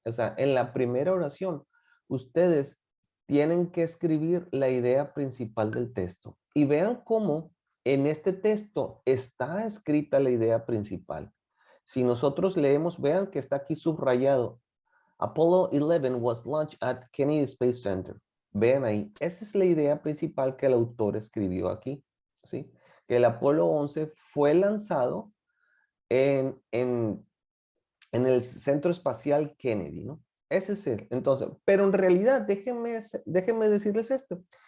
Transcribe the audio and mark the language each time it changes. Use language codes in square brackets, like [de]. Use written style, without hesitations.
[es] O sea, en la primera oración, ustedes tienen que escribir la idea principal del texto. Y vean cómo en este texto está escrita la idea principal. Si nosotros leemos, vean que está aquí subrayado. [en] Apollo 11 was launched at Kennedy Space Center. [es] Vean ahí, esa es la idea principal que el autor escribió aquí, ¿sí? Que el Apolo 11 fue lanzado en el Centro Espacial Kennedy, ¿no? Ese es él. Entonces, pero en realidad, déjenme decirles esto.